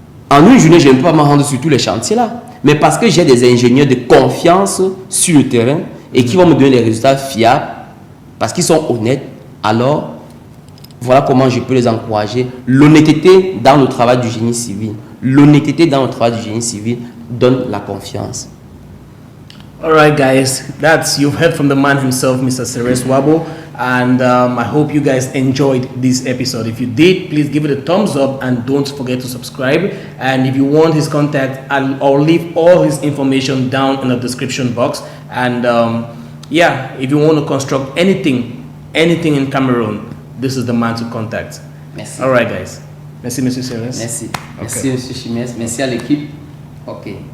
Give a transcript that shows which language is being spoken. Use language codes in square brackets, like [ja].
[fr] En une journée, je ne peux pas me rendre sur tous les chantiers là. Mais parce que j'ai des ingénieurs de confiance sur le terrain et qui vont me donner des résultats fiables, parce qu'ils sont honnêtes, alors voilà comment je peux les encourager. L'honnêteté dans le travail du génie civil. L'honnêteté dans le travail du génie civil donne la confiance. [en] Alright guys, you've heard from the man himself, Mr. Ceres Wabo, and I hope you guys enjoyed this episode. If you did, please give it a thumbs up and don't forget to subscribe. And if you want his contact, I'll leave all his information down in the description box. And yeah, if you want to construct anything in Cameroon, this is the man to contact. [fr] Merci. [en] Alright guys, merci Monsieur Ceres. [fr] Merci. Okay. Merci Monsieur Chimès, merci à l'équipe. Ok.